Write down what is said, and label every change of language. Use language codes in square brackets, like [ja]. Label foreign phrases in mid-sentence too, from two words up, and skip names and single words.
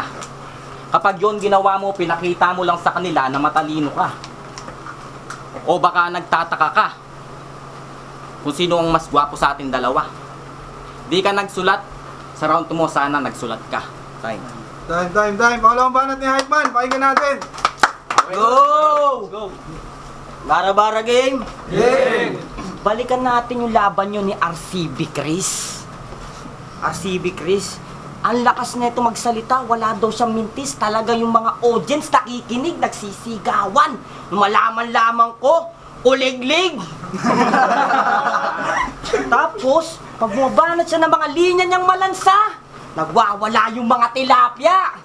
[tl] Kapag yon ginawa mo, pinakita mo lang sa kanila na matalino ka. O baka nagtataka ka kung sino ang mas gwapo sa ating dalawa. Di ka nagsulat, sa round 2 mo sana nagsulat ka. Time. Time. Pangalawang banat ni Hype Man. Pakinggan natin. Go! Bara-bara game! Game! Balikan natin yung laban nyo ni RCB Chris. RCB Chris, ang lakas na ito magsalita, wala daw siyang mintis. Talaga yung mga audience nakikinig, nagsisigawan. Malaman lamang ko, ulig-lig. Tapos, pag bumabanat siya ng mga linya niyang malansa, nagwawala yung mga tilapia.